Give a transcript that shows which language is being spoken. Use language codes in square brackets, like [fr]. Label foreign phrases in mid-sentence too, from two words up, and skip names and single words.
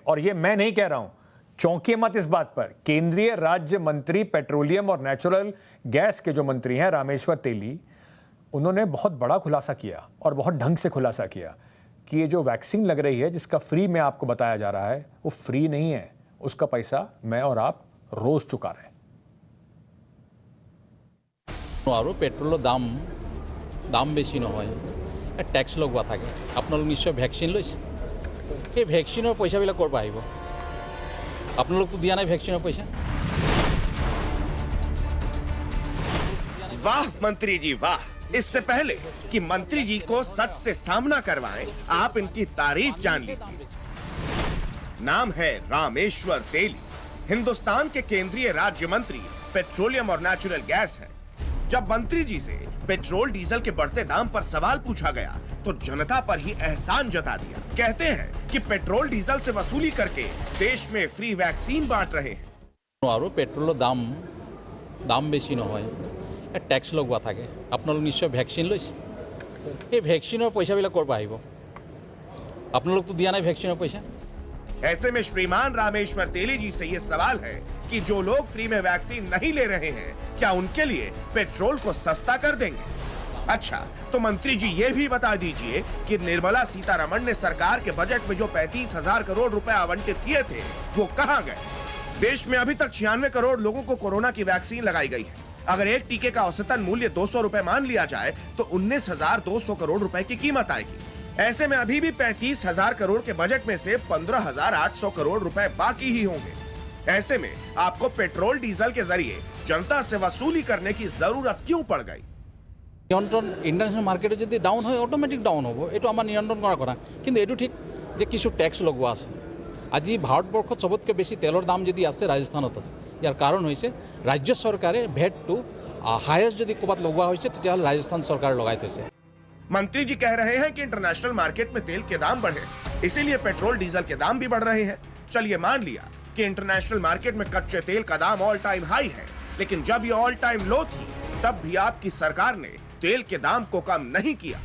[hi] और ये मैं नहीं कह रहा हूं, चौंकिए मत इस बात पर। केंद्रीय राज्य मंत्री पेट्रोलियम और [en] natural gas [hi] के जो मंत्री हैं रामेश्वर तेली, उन्होंने बहुत बड़ा खुलासा किया और बहुत ढंग से खुलासा किया कि ये जो वैक्सीन लग रही है जिसका फ्री में आपको बताया जा रहा है वो फ्री नहीं है, उसका पैसा मैं और आप रोज चुका रहे हैं। [as] আৰু পেট্ৰ'ল দাম বেছি নহয়, টেক্স লগোৱা থাকে। আপোনালোক নিশ্চয় ভেকচিন লৈছে, এই ভ্যাকসিনৰ পইচাবিলাক ক'ৰ পৰা আহিব? আপোনালোক তো দিয়া নাই ভ্যাকসিনৰ পইচা। [hi] वाह मंत्री जी वाह। इससे पहले कि मंत्री जी को सच से सामना करवाएं, आप इनकी तारीफ जान लीजिए। नाम है रामेश्वर तेली, हिंदुस्तान के केंद्रीय राज्य मंत्री पेट्रोलियम और [en] natural gas [hi] है। जब मंत्री जी से पेट्रोल डीजल के बढ़ते दाम पर सवाल पूछा गया तो जनता पर ही एहसान जता दिया। कहते हैं कि पेट्रोल डीजल से वसूली करके देश में फ्री वैक्सीन बांट रहे हैं। [as] আৰু পেট্ৰ'ল দাম বেছি নহয়, টেক্স লগোৱা থাকে। আপোনালোক নিশ্চয় ভেকচিন লৈছে, এই ভ্যাকসিনৰ পইচাবিলাক ক'ৰ পৰা আহিব? আপোনালোক তো দিয়া নাই ভ্যাকসিনৰ পইচা। [hi] ऐसे में श्रीमान रामेश्वर तेली जी से ये सवाल है कि जो लोग फ्री में वैक्सीन नहीं ले रहे हैं क्या उनके लिए पेट्रोल को सस्ता कर देंगे? अच्छा, तो मंत्री जी ये भी बता दीजिए कि निर्मला सीतारमण ने सरकार के बजट में जो 35,000 करोड़ रुपए आवंटित किए थे वो कहां गए? देश में अभी तक 96 करोड़ लोगों को कोरोना की वैक्सीन लगाई गई है। अगर एक टीके का औसतन मूल्य 200 रुपए मान लिया जाए तो 19,200 करोड़ रुपए की कीमत आएगी। ऐसे में अभी भी 35,000 करोड़ के बजट में से 15,800 करोड़ रुपए बाकी ही होंगे। ऐसे में आपको पेट्रोल डीजल के जरिए जनता से वसूली करने की जरूरत क्यों पड़ गई? [as] নিয়ন্ত্রণ [en] international market [as] যদি ডাউন হয় অটোমেটিক ডাউন হ'ব, এইটো আমাৰ নিয়ন্ত্ৰণ কৰাৰ কথা। কিন্তু এইটো ঠিক যে কিছু ট্যাক্স লগোৱা আছে। আজি ভাৰতবৰ্ষত সবতকৈ বেছি তেলৰ দাম যদি আছে ৰাজস্থানত আছে। ইয়াৰ কাৰণ হৈছে ৰাজ্য চৰকাৰে ভেটটো হায়েষ্ট যদি ক'ৰবাত লগোৱা হৈছে তেতিয়াহ'লে ৰাজস্থান চৰকাৰে লগাই থৈছে। [hi] मंत्री जी कह रहे हैं कि [en] international market [hi] में तेल के दाम बढ़े, इसीलिए पेट्रोल डीजल के दाम भी बढ़ रहे हैं। चलिए मान लिया कि [en] international market [hi] में कच्चे तेल का दाम [en] all time high [hi] है, लेकिन जब ये [en] all time low [hi] थी तब भी आपकी सरकार ने तेल के दाम को कम नहीं किया।